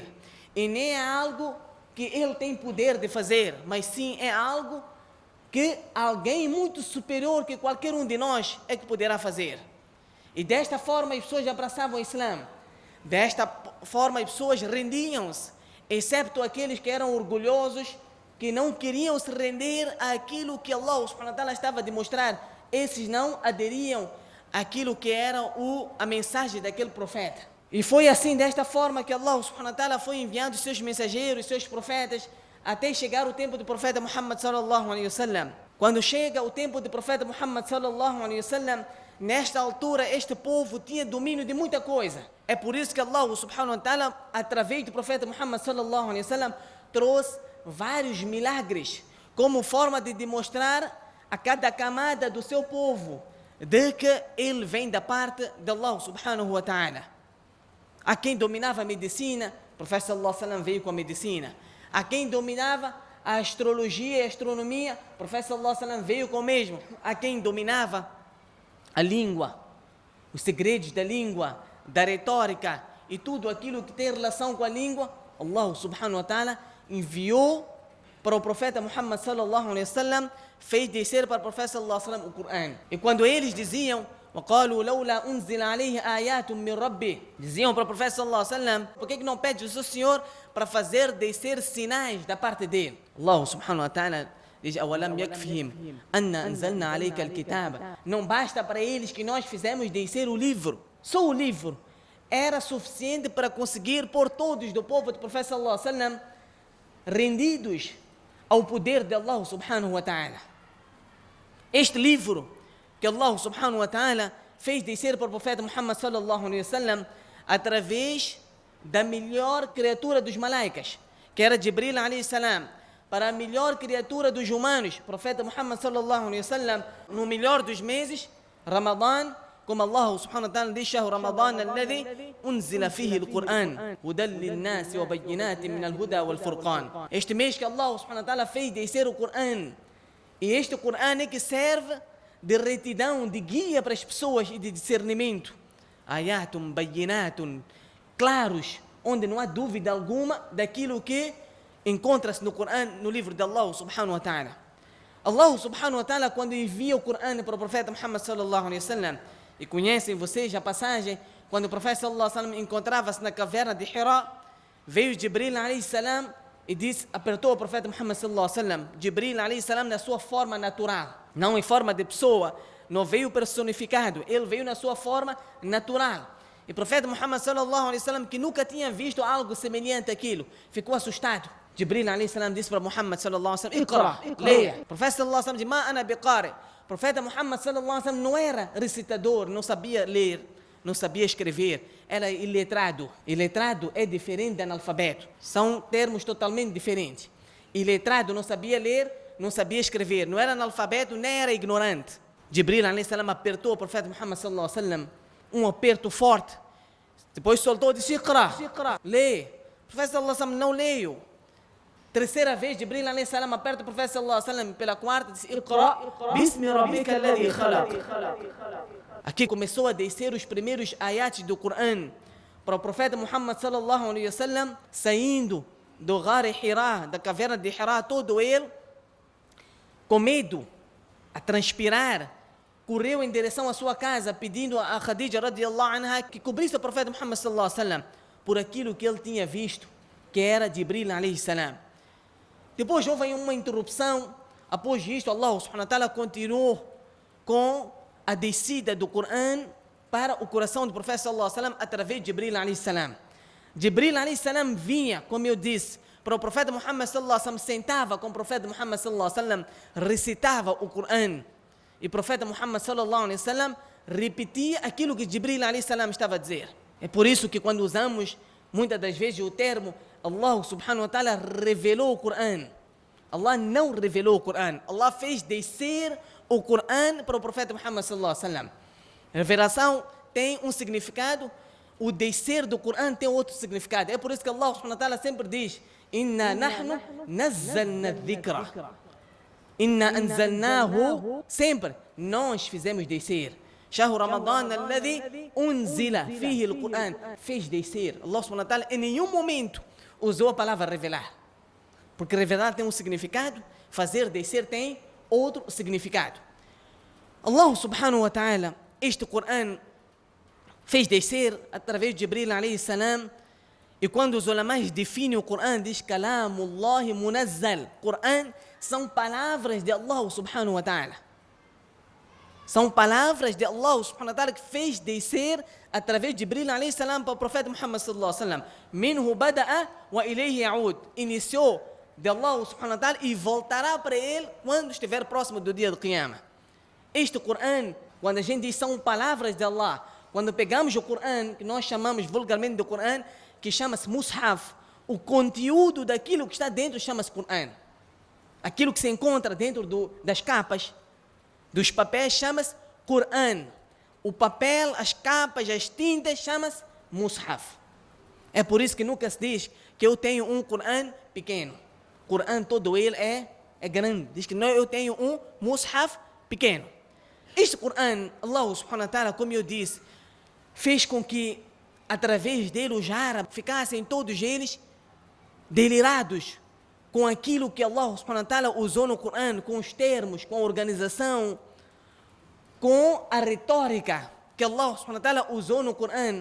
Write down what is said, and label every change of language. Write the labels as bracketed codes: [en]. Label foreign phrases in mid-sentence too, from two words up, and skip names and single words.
[pt] E nem é algo que ele tem poder de fazer, mas sim é algo que alguém muito superior que qualquer um de nós é que poderá fazer. E desta forma as pessoas abraçavam o Islã. Desta forma as pessoas rendiam-se, excepto aqueles que eram orgulhosos, que não queriam se render àquilo que Allah [ar] سبحانه وتعالى [pt] estava a demonstrar. Esses não aderiam àquilo que era a mensagem daquele profeta. E foi assim, desta forma, que Allah [ar] سبحانه وتعالى [pt] foi enviando os seus mensageiros, seus profetas, até chegar o tempo do profeta Muhammad [ar] صلى الله عليه وسلم. [pt] Quando chega o tempo do profeta Muhammad [ar] صلى الله عليه وسلم, [pt] nesta altura este povo tinha domínio de muita coisa. É por isso que Allah [ar] سبحانه وتعالى, [pt] através do profeta Muhammad [ar] صلى الله عليه وسلم, [pt] trouxe vários milagres como forma de demonstrar a cada camada do seu povo de que ele vem da parte de Allah [ar] سبحانه وتعالى. [pt] A quem dominava a medicina, o profeta [ar] صلى الله عليه وسلم [pt] veio com a medicina. A quem dominava a astrologia e a astronomia, o profeta [ar] صلى الله عليه وسلم [pt] veio com o mesmo. A quem dominava a língua, os segredos da língua, da retórica e tudo aquilo que tem relação com a língua, Allah [ar] سبحانه وتعالى [pt] enviou para o profeta Muhammad [ar] صلى الله عليه وسلم, [pt] fez descer para o profeta [ar] صلى الله عليه وسلم [pt] o Corão. E quando eles diziam: [ar] وقالوا لولا أنزل عليه آيات من ربه, [pt] diziam para o profeta [ar] صلى الله عليه وسلم: [pt] por que não pede o seu Senhor para fazer descer sinais da parte dele? [ar] الله سبحانه وتعالى diz: أولم يكفهم أن أنزلنا عليك الكتاب. [pt] Não basta para eles que nós fizemos descer o livro. Só o livro era suficiente para conseguir pôr todos do povo do profeta [ar] صلى الله عليه وسلم [pt] rendidos ao poder de Allah [ar] سبحانه وتعالى. [pt] Este livro que Allah [ar] سبحانه وتعالى [pt] fez descer para o profeta Muhammad [ar] صلى الله عليه وسلم [pt] através da melhor criatura dos malaicas, que era Jibril [ar] عليه السلام, [pt] para a melhor criatura dos humanos, profeta Muhammad [ar] صلى الله عليه وسلم, [pt] no melhor dos meses, Ramadã, como Allah [ar] سبحانه وتعالى [pt] diz: [ar] شهر رمضان الذي أنزل فيه القرآن هدى للناس وبينات من الهدى والفرقان. [pt] Este mês que Allah [ar] سبحانه وتعالى [pt] fez descer o Corão, e este Corão é que serve de retidão, de guia para as pessoas e de discernimento. [ar] آيات بينات, [pt] claros, onde não há dúvida alguma daquilo que encontra-se no Corão, no livro de Allah [ar] سبحانه وتعالى. الله سبحانه وتعالى, [pt] quando envia o Corão para o profeta Muhammad [ar] صلى الله عليه وسلم, [pt] E conhecem vocês a passagem, quando o profeta [ar] صلى الله عليه وسلم [pt] encontrava-se na caverna de Hira, veio Jibril [ar] عليه السلام [pt] e disse, apertou o profeta Muhammad [ar] صلى الله عليه وسلم, [pt] Jibril [ar] عليه السلام [pt] na sua forma natural, não em forma de pessoa, não veio personificado, ele veio na sua forma natural. E o profeta Muhammad [ar] صلى الله عليه وسلم, [pt] que nunca tinha visto algo semelhante àquilo, ficou assustado. [ar] جبريل عليه السلام [pt] disse para [ar] محمد صلى الله عليه وسلم اقرأ, [pt] leia. O profeta [ar] صلى الله عليه وسلم disse, ما أنا بقارئ. [pt] O profeta Muhammad [ar] صلى الله عليه وسلم [pt] não era recitador, não sabia ler, não sabia escrever, era iletrado. Iletrado é diferente de analfabeto, são termos totalmente diferentes. Iletrado não sabia ler, não sabia escrever, não era analfabeto, nem era ignorante. [ar] جبريل عليه السلام [pt] apertou o profeta [ar] محمد صلى الله عليه وسلم, [pt] um aperto forte, depois soltou e disse, Iqra, lê. O profeta [ar] صلى الله عليه وسلم [pt] não leu. Terceira vez, Jibril [ar] عليه السلام [pt] aperta o profeta [ar] صلى الله عليه وسلم [pt] pela quarta, disse, [ar] اقرأ باسم ربك الذي خلق. [pt] Aqui começou a descer os primeiros ayats do Coran para o profeta Muhammad [ar] صلى الله عليه وسلم, [pt] saindo do Ghar Hira, da caverna de Hira, todo ele com medo, a transpirar, correu em direção à sua casa, pedindo a Khadija [ar] رضي الله عنها [pt] que cobrisse o profeta Muhammad [ar] صلى الله عليه وسلم [pt] por aquilo que ele tinha visto, que era Jibril [ar] عليه السلام. [pt] Depois houve uma interrupção. Após isto, Allah [ar] سبحانه وتعالى [pt] continuou com a descida do Coran para o coração do profeta [ar] صلى الله عليه وسلم [pt] através de Jibril [ar] عليه السلام. [pt] Jibril [ar] عليه السلام [pt] vinha, como eu disse, para o profeta Muhammad [ar] صلى الله عليه وسلم, [pt] sentava com o profeta Muhammad [ar] صلى الله عليه وسلم, [pt] recitava o Coran. E o profeta Muhammad [ar] صلى الله عليه وسلم [pt] repetia aquilo que Jibril [ar] عليه السلام [pt] estava a dizer. É por isso que quando usamos muitas das vezes o termo Allah [ar] سبحانه وتعالى [pt] revelou o Coran, Allah não revelou o Coran, Allah fez descer o Coran para o profeta Muhammad [ar] صلى الله عليه وسلم. [pt] Revelação tem um significado, o descer do Coran tem outro significado. É por isso que Allah [ar] سبحانه وتعالى [pt] sempre diz, [ar] إنا نحن نزلنا الذكر. إنا أنزلناه, [pt] sempre nós fizemos descer. [ar] شهر رمضان الذي أنزل فيه القرآن, [pt] fez descer. Allah [ar] سبحانه وتعالى [pt] em nenhum momento usou a palavra revelar, porque revelar tem um significado, fazer descer tem outro significado. [ar] الله سبحانه وتعالى, [pt] este Coran fez descer através de Jibril [ar] عليه السلام. [pt] E quando os ulamais definem o Coran, diz [ar] كلام الله منزل. [pt] Coran são palavras de Allah [ar] سبحانه وتعالى. [pt] São palavras de Allah [ar] سبحانه وتعالى [pt] que fez descer através de Jibril [ar] عليه السلام [pt] para o profeta Muhammad [ar] صلى الله عليه وسلم. منه بدأ وإليه يعود. [pt] Iniciou de Allah [ar] سبحانه وتعالى [pt] e voltará para ele quando estiver próximo do dia do Qiyamah. Este Coran, quando a gente diz são palavras de Allah, quando pegamos o Coran, que nós chamamos vulgarmente do Coran, que chama-se Mushaf, o conteúdo daquilo que está dentro chama-se Coran. Aquilo que se encontra dentro das capas, dos papéis, chama-se Coran. O papel, as capas, as tintas, chama-se Mushaf. É por isso que nunca se diz que eu tenho um Coran pequeno. Coran todo ele é grande. Diz que não, eu tenho um Mushaf pequeno. Este Coran, [ar] الله سبحانه وتعالى, [pt] como eu disse, fez com que através dele os árabes ficassem todos eles delirados com aquilo que Allah [ar] سبحانه وتعالى [pt] usou no Coran, com os termos, com a organização, com a retórica que Allah [ar] سبحانه وتعالى [pt] usou no Coran.